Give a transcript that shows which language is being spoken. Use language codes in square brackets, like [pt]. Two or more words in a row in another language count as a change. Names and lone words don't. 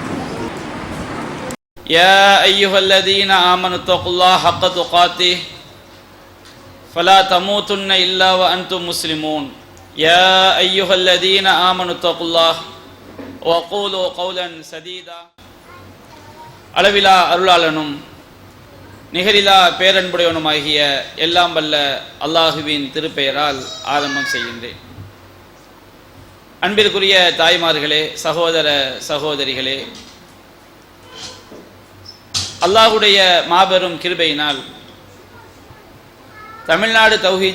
[ar] يا أيها الذين آمنوا اتقوا الله حق تقاته فلا تموتن إلا وأنتم مسلمون. يا أيها الذين آمنوا اتقوا الله وقولوا قولا سديدا. [ta] அளவிலா அருளாளனும் நிகரிலா பேரன்புடையவனுமாகிய எல்லாம் வல்ல அல்லாஹுவின் திருப்பெயரால் ஆரம்பம் செய்கின்றேன். அன்பிற்குரிய தாய்மார்களே, சகோதர சகோதரிகளே, அல்லாஹுடைய மாபெரும் கிருபையினால் தமிழ்நாடு தௌஹீத்